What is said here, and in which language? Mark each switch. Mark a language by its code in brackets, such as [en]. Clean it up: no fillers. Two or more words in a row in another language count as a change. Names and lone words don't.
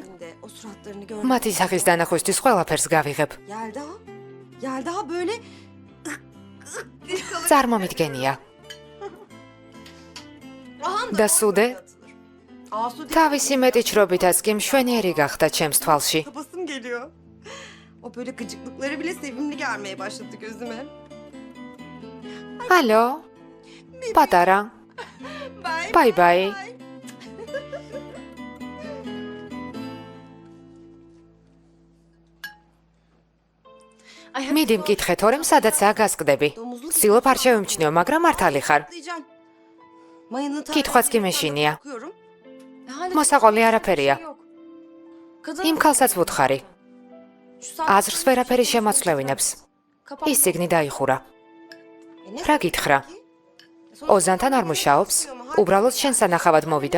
[ka] მათი სახის დანახვისთვის ყველაფერს გავიღებ. წარმომიდგენია. და სუდე? თავისი მეტი ჩრობითაც კი მშვენიერი გახდა ჩემს თვალში. [tr] Kapasım geliyor. O böyle gıcıklıkları bile sevimli gelmeye başladı gözüme. [ka] ალო? პატარა. [en] Bye. [ka] ბაი. მიდი მკითხე თორემ სადაცაა გასკდები. ცდილობ არ შევიმჩნიო, მაგრამ მართალი ხარ. [tr] Diyeceğim. Mayının [ka] კითხვაც კი მეშინია. [tr] okuyorum. [ka] მოსაყოლი არაფერია. იმ ქალსაც ვუთხარი. აზრს ვერაფერი შემოწლევინებს. ის ციგნი დაიხურა. რა გითხრა? ოზანთან არ მუშაობს? უბრალოდ შენ სანახავად მოვიდა?